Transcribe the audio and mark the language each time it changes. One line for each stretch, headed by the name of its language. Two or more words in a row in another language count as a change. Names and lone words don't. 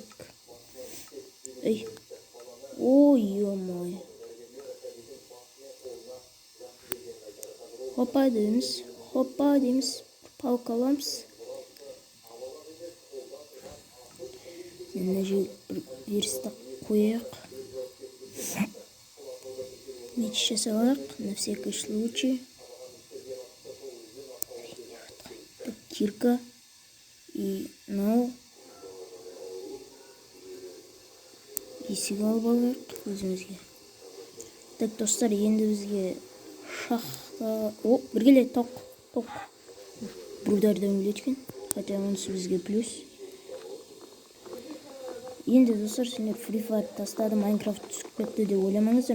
Kazakh: Ей. Ой, ё-моё. Хопа дейміз. Палка аламыз. Мына жерге верстак қояйық. Меч жасалайық
Russian: на всякий случай. Кирка и
Kazakh: есік алып алайық өзімізге. Так, достар, енді бізге шахта... бір келеді, тоқ. Біреулерден өледі екен. Хотя онысы бізге плюс. Енді достар, сендер Free Fire тастады, Майнкрафт түсіп кетті деп ойламаңыздар.